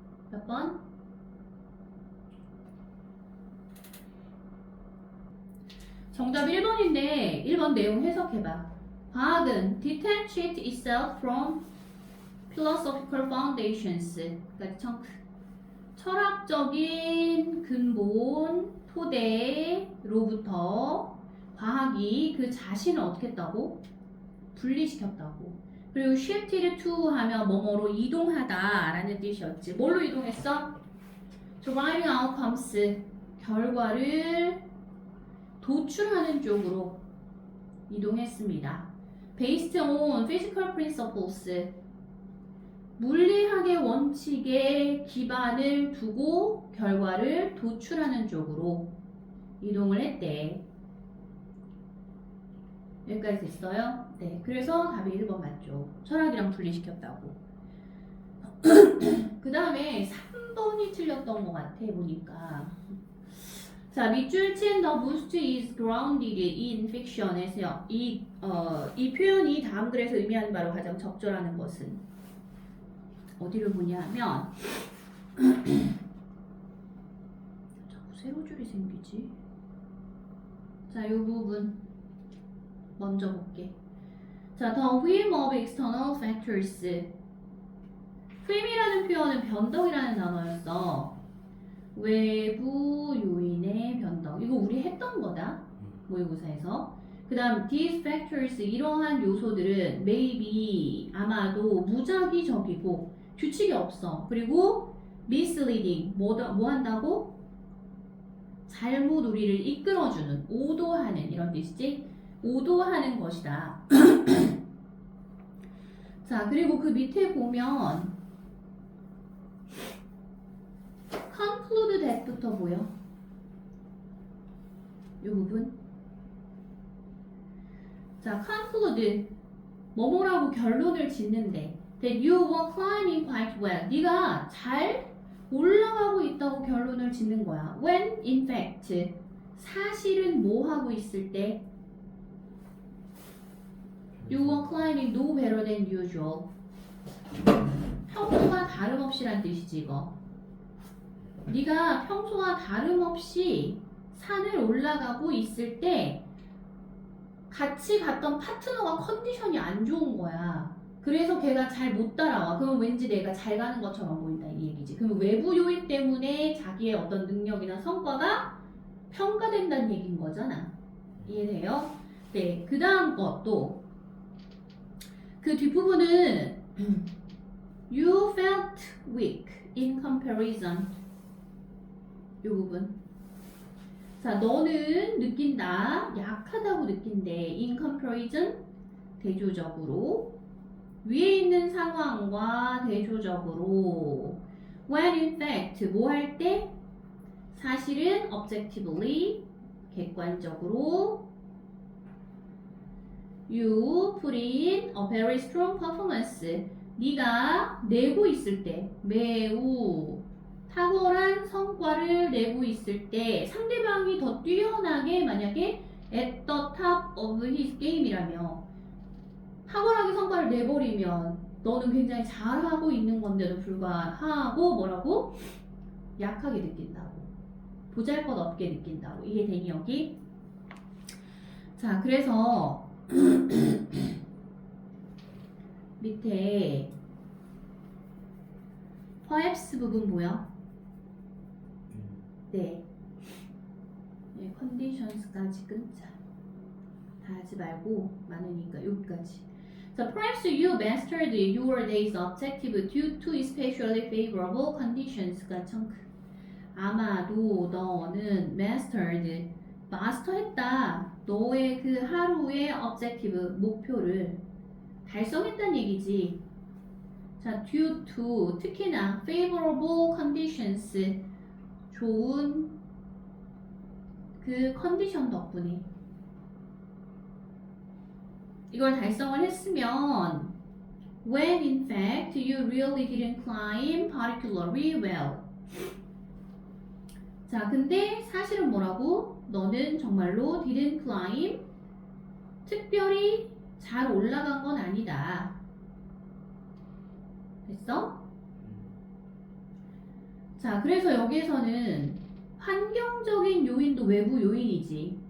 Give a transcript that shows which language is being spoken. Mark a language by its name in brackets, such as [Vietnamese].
[Korean] 몇 번? 정답 1번인데 1번 내용 해석해봐. 과학은 [English] detached itself from philosophical foundations. [Korean] 그러니까 철학적인 근본 토대로부터 과학이 그 자신을 어떻게 했다고? 분리시켰다고. 그리고 [English] shifted to [Korean] 하면 뭐뭐로 이동하다 라는 뜻이었지. 뭘로 이동했어? [English] deriving outcomes. [Korean] 결과를 도출하는 쪽으로 이동했습니다. [English] Based on physical principles. [Korean] 물리학의 원칙에 기반을 두고 결과를 도출하는 쪽으로 이동을 했대. 여기까지 됐어요? 네. 그래서 답이 1번 맞죠. 철학이랑 분리시켰다고. 그 다음에 3번이 틀렸던 것 같아, 보니까. 자, 밑줄 친 [English] the boost is grounded in fiction [Korean] 에서요. 이 표현이 다음 글에서 의미하는 바로 가장 적절하는 것은 어디를 보냐면 자꾸 세로줄이 생기지. 자, 이 부분 먼저 볼게. [English] 자, the whim of external factors. [Korean] whim이라는 표현은 변덕이라는 단어였어. 외부 요인의 변덕. 이거 우리 했던 거다. 모의고사에서. 그 다음 [English] these factors. [Korean] 이러한 요소들은 maybe 아마도 무작위적이고 규칙이 없어. 그리고 misleading. 뭐 한다고? 잘못 우리를 이끌어주는, 오도하는 이런 뜻이지. 오도하는 것이다. 자, 그리고 그 밑에 보면 conclude that부터 보여. 이 부분. [English] 자, conclude [Korean] 뭐뭐라고 결론을 짓는데 [English] that you were climbing quite well. [Korean] 네가 잘 올라가고 있다고 결론을 짓는 거야. [English] When in fact [Korean] 사실은 뭐 하고 있을 때 [English] You were climbing no better than usual. [Korean] 평소와 다름없이란 뜻이지 이거. 네가 평소와 다름없이 산을 올라가고 있을 때 같이 갔던 파트너가 컨디션이 안 좋은 거야. 그래서 걔가 잘 못 따라와. 그럼 왠지 내가 잘 가는 것처럼 보인다 이 얘기지. 그럼 외부 요인 때문에 자기의 어떤 능력이나 성과가 평가된다는 얘기인 거잖아. 이해돼요? 네, 그 다음 것도 그 뒷부분은 [English] You felt weak in comparison. [Korean] 이 부분. 자, 너는 느낀다. 약하다고 느낀대. [English] In comparison. [Korean] 대조적으로. 위에 있는 상황과 대조적으로. [English] When in fact. [Korean] 뭐 할 때? 사실은 objectively. 객관적으로. [English] You put in a very strong performance. [Korean] 네가 내고 있을 때 매우 탁월한 성과를 내고 있을 때 상대방이 더 뛰어나게 만약에 [English] at the top of his game [Korean] 이라며 탁월하게 성과를 내버리면 너는 굉장히 잘하고 있는 건데도 불구하고 뭐라고? 약하게 느낀다고. 보잘것없게 느낀다고. 이해되니 여기? 자, 그래서 밑에 perhaps 부분 보여? 네. 네, conditions까지 끊자. 다 하지 말고 많으니까 여기까지. [English] So perhaps you mastered your day's objective due to especially favorable conditions가 청크. [Korean] 아마도 너는 mastered, 마스터했다. 너의 그 하루의 objective, 목표를 달성했다는 얘기지. [English] 자, due to, [Korean] 특히나 [English] favorable conditions, [Korean] 좋은 그 컨디션 덕분에 이걸 달성을 했으면 [English] when in fact you really didn't climb particularly well. [Korean] 자, 근데 사실은 뭐라고? 너는 정말로 [English] didn't climb, [Korean] 특별히 잘 올라간 건 아니다. 됐어? 자, 그래서 여기에서는 환경적인 요인도 외부 요인이지.